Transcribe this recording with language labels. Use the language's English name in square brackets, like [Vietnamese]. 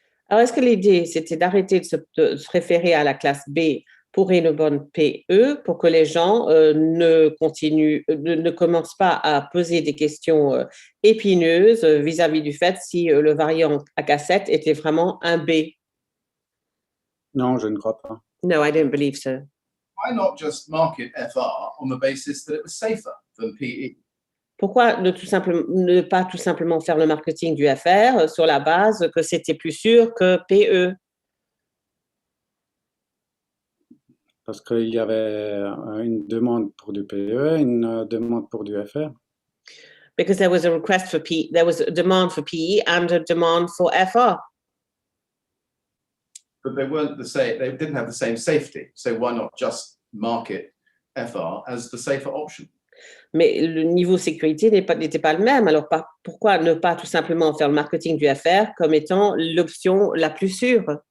[French] Alors, est-ce que l'idée, c'était d'arrêter de se référer à la classe B pour une bonne PE, pour que les gens ne commencent pas à poser des questions épineuses vis-à-vis du fait si le variant à cassette était vraiment un B? Non, je ne crois pas. [English] No, I don't believe so. Why not just market FR on the basis that it was safer than PE? [French] Pourquoi ne pas tout simplement faire le marketing du FR sur la base que c'était plus sûr que PE? Parce qu'il y avait une demande pour du PE, une demande pour du FR. [English] Because there was a request for PE, there was a demand for PE and a demand for FR. But they weren't the same, they didn't have the same safety. So why not just market FR as the safer option? [French] Mais le niveau sécurité n'était pas le même. Alors pourquoi ne pas tout simplement faire le marketing du FR comme étant l'option la plus sûre?